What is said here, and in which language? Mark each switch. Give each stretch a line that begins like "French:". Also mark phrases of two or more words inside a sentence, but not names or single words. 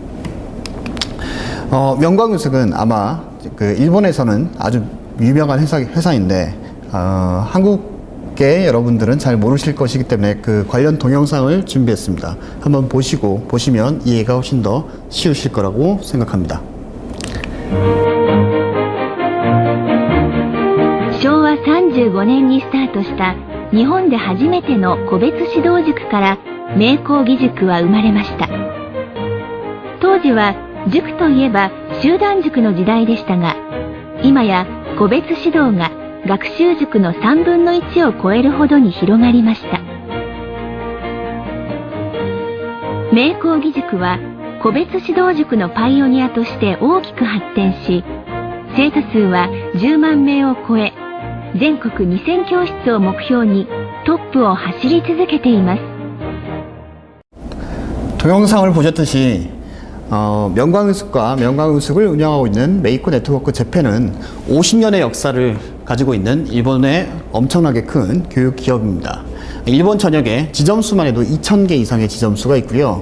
Korean: 명강의숙은 아마 일본에서는 아주 유명한 회사인데 한국계 여러분들은 잘 모르실 것이기 때문에 그 관련 동영상을 준비했습니다. 한번 보시면 이해가 훨씬 더 쉬우실 거라고 생각합니다.
Japanese: 昭和35年にスタートした日本で初めての個別指導塾から名工義塾は生まれました。当時は塾といえば集団塾の時代でしたが、今や個別指導が学習塾の3分の1を超えるほどに広がりました。名工義塾は個別指導塾のパイオニアとして大きく発展し、生徒数は10万名を超え、全国2000教室を目標にトップを走り続けています。
Korean: 동영상을 보셨듯이 명강의숙과 명강의숙을 운영하고 있는 메이코 네트워크 재팬은 50년의 역사를 가지고 있는 일본의 엄청나게 큰 교육 기업입니다. 일본 전역에 지점수만 해도 2,000개 이상의 지점수가 있고요.